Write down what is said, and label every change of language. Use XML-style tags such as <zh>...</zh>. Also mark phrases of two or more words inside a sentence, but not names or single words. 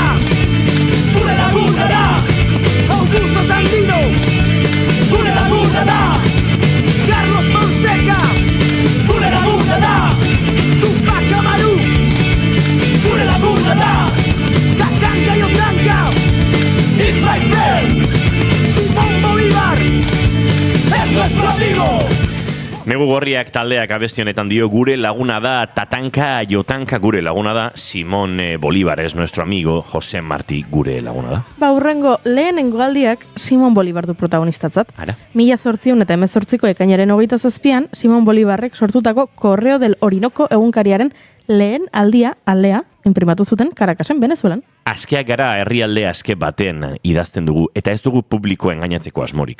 <eu>Gure laguna da! Augusto Sandino! Gure laguna da! Carlos Fonseca! Gure laguna da! Tupac Amaru! Gure laguna da! Cacán Gallo Blanca!</eu> <en>It's my friend!</en> <es>Simón Bolívar! Es nuestro amigo!</es> <eu>Negu Gorriak taldeak abesti honetan dio gure laguna da Tatanka Jotanka gure laguna da,</eu> <es>Simón Bolívar es nuestro amigo,</es> <eu>Jose Martí gure laguna da. Hurrengo lehenengo aldiak Simón Bolívar du protagonistatzat. Ara. 1818ko ekainaren 27an Simón Bolívarrek sortutako Correo del Orinoco egunkariaren lehen aldia, alea, inprimatu zuten Caracasen, Venezuelan. Askeak gara herrialde aske batean idazten dugu eta ez dugu publikoa engainatzeko asmorik.</eu>